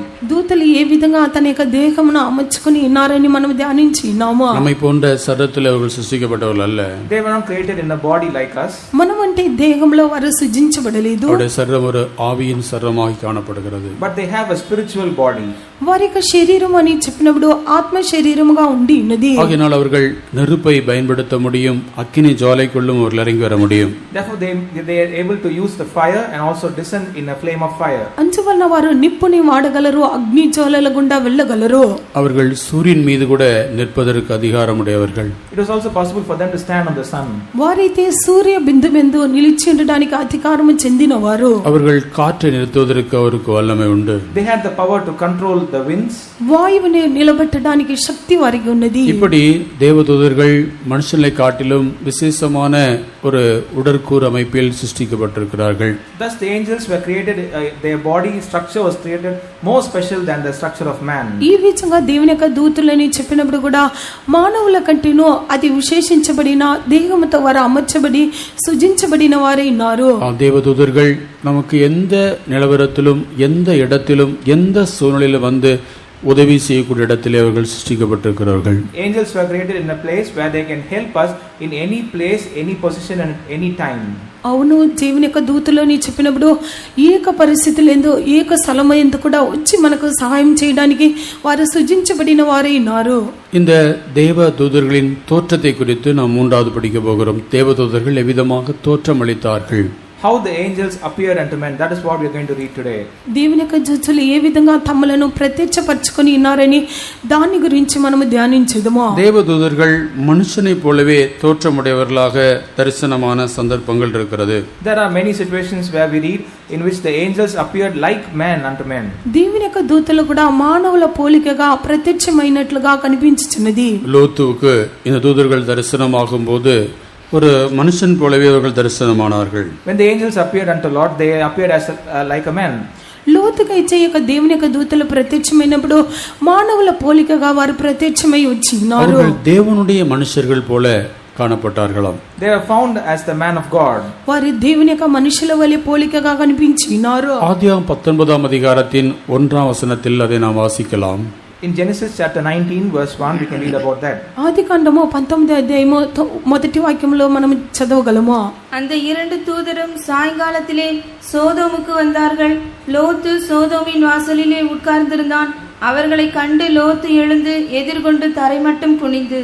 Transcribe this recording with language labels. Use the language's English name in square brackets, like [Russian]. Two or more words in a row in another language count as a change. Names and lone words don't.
[Telugu] దూతలు ఏ విధంగా తన యొక్క దేహమును అమర్చుకొని ఉన్నారని మనము ధ్యానించినాము. [Tamil] நம்மை போன்ற சரத்தில் அவர்கள் சிருஷ்டிக்கப்பட்டவர்கள் அல்ல. [English] They were not created in a body like us. [Telugu] మనమంటే దేహంలో వారు సృజించబడలేదు. [Tamil] அவருடைய சரீரம் ஒரு ஆவியின் சரீரமாய் காணப்படுகிறது. [English] But they have a spiritual body. [Telugu] వారి యొక్క శరీరం అని చెప్పినప్పుడు ఆత్మ శరీరముగా ఉండి ఉన్నది. [Tamil] ஆகையால் அவர்கள் நெருப்பை பயன்படுத்த முடியும், அக்கினி ஜுவாலைக்குள்ளும் அவர்கள் இறங்கி வர முடியும். [English] Therefore they are able to use the fire and also descend in a flame of fire. [Telugu] అంచువల్ల వారు నిప్పుని వాడగలరు, అగ్ని జ్వాలల గుండా వెళ్ళగలరు. [Tamil] அவர்கள் சூரியன் மீது கூட நிற்பதற்கு அதிகாரம் உடையவர்கள். [English] It was also possible for them to stand on the sun. [Telugu] వారైతే సూర్య బిందువెందు నిలిచి ఉండడానికి అధికారము చెందినవారు. [Tamil] அவர்கள் காற்றை நிறுத்துவதற்கு அவருக்கு வல்லமை உண்டு. [English] They had the power to control the winds. [Telugu] వాయువుని నిలబెట్టడానికి శక్తి వారికి ఉన్నది. [Tamil] இப்படி தேவதூதர்கள் மனுஷனை காட்டிலும் விசேஷமான ஒரு உடற்கூறு அமைப்பில் சிருஷ்டிக்கப்பட்டிருக்கிறார்கள். [English] Thus the angels were created, their body structure was created more special than the structure of man. [Telugu] ఈ విధంగా దేవుని యొక్క దూతలని చెప్పినప్పుడు కూడా మానవుల కంటేనూ అది విశేషించబడిన దేహముతో వారు అమర్చబడి సృజించబడిన వారే ఉన్నారు. [Tamil] தேவதூதர்கள் நமக்கு எந்த நிலவரத்திலும் எந்த இடத்திலும் எந்த சூழ்நிலையிலும் வந்து உதவி செய்யக்கூடிய இடத்திலே அவர்கள் சிருஷ்டிக்கப்பட்டிருக்கிறார்கள். [English] Angels were created in a place where they can help us in any place, any position and any time. [Telugu] అవును, దేవుని యొక్క దూతలోని చెప్పినప్పుడు ఏక పరిస్థితులందు ఏక స్థలమందు కూడా వచ్చి మనకు సహాయం చేయడానికి వారు సృజించబడిన వారే ఉన్నారు. [Tamil] இந்த தேவ தூதர்களின் தோற்றத்தை குறித்து நாம் 3வது படிக்க போகிறோம். தேவதூதர்கள் எவ்விதமாக தோற்றமளித்தார்கள். [English] how the angels appeared unto men. That is what we are going to read today. [Telugu] దేవుని యొక్క దూతలు ఏ విధంగా తమలను ప్రత్యక్షపరచుకొని ఉన్నారని దాని గురించి మనము ధ్యానించుదము. [Tamil] தேவதூதர்கள் மனுஷனைப் போலவே தோற்றமுடையவர்களாக தரிசனமான சந்தர்ப்பங்கள் இருக்கிறது. [English] There are many situations where we read in which the angels appeared like men unto men. [Telugu] దేవుని యొక్క దూతలు కూడా మానవుల పోలికగా ప్రత్యక్షమైనట్లుగా కనిపించుచున్నది. [Tamil] லோத்துவுக்கு இந்த தூதர்கள் தரிசனமாகும் போது ஒரு மனுஷன் போலவே அவர்கள் தரிசனமானார்கள். [English] When the angels appeared unto Lot, they appeared as like a man. [Telugu] లోతుకైతే యొక్క దేవుని యొక్క దూతలు ప్రత్యక్షమైనప్పుడు మానవుల పోలికగా వారు ప్రత్యక్షమై వచ్చినారు. [Tamil] அவர்கள் தேவனுடைய மனுஷர்கள் போல காணப்பட்டார்களாம். [English] They are found as the man of God. [Telugu] వారి దేవుని యొక్క మనుషుల వలె పోలికగా కనిపించినారు. [Tamil] ஆதியாகமம் 19ஆம் அதிகாரத்தின் 1ஆம் வசனத்தில் அதை நாம் வாசிக்கலாம். [English] In Genesis chapter 19 verse 1 we can read about that. [Telugu] ఆదికాండము 19వ అధ్యాయము మొదటి వాక్యంలో మనం చదవగలము. [Tamil] அந்த இரண்டு தூதரும் சாயங்காலத்திலே சோதோமுக்கு வந்தார்கள். லோத்து சோதோமின் வாசலிலே உட்கார்ந்திருந்தான். அவர்களை கண்டு லோத்து எழுந்து எதிர்கொண்டு தரைமட்டம் குனிந்து.